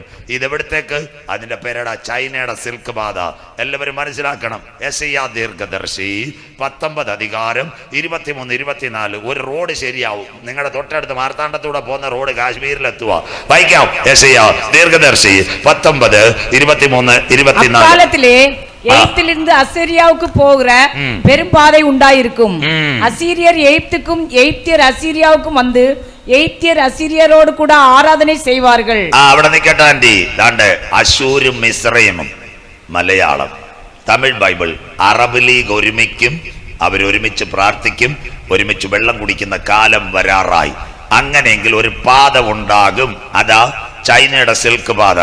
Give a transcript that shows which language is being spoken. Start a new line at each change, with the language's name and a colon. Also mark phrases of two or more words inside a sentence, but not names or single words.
Malayalam: ഇതെവിടത്തേക്ക്? അതിന്റെ പേരട ചൈനയുടെ സിൽക്ക് പാത. എല്ലാവരും മനസ്സിലാക്കണം. യെശയ്യാ ദീർഘദർശി 19 അധികാരം 23-24. ഒരു റോഡ് ശരിയാവും. നിങ്ങളുടെ തൊട്ടടുത്ത് മാർത്താണ്ഡത്തൂടെ പോകുന്ന റോഡ് കാശ്മീരിലെത്തുക. വായിക്കാം. യെശയ്യാ ദീർഘദർശി 19:23-24.
Tamil: எகிப்திலிருந்து அசீரியாவுக்கு போகிற பெரும் பாதை உண்டாயிருக்கும். அசீரியர் எகிப்துக்கும் எகிப்தியர் அசீரியாவுக்கும் வந்து எகிப்தியர் அசீரியரோடு கூட ஆராதனை செய்வார்கள்.
Malayalam: അവിടെ നിൽക്കട്ടെ ആന്റി. ദാണ്ട് അശൂരും മിസ്രൈമും. മലയാളം തമിഴ് ബൈബിൾ അറബ് ലീഗ് ഒരുമിക്കും, അവരൊരുമിച്ച് പ്രാർത്ഥിക്കും, ഒരുമിച്ച് വെള്ളം കുടിക്കുന്ന കാലം വരാറായി. അങ്ങനെയെങ്കിൽ ഒരു പാത ഉണ്ടാകും. അതാ ചൈനയുടെ സിൽക്ക് പാത.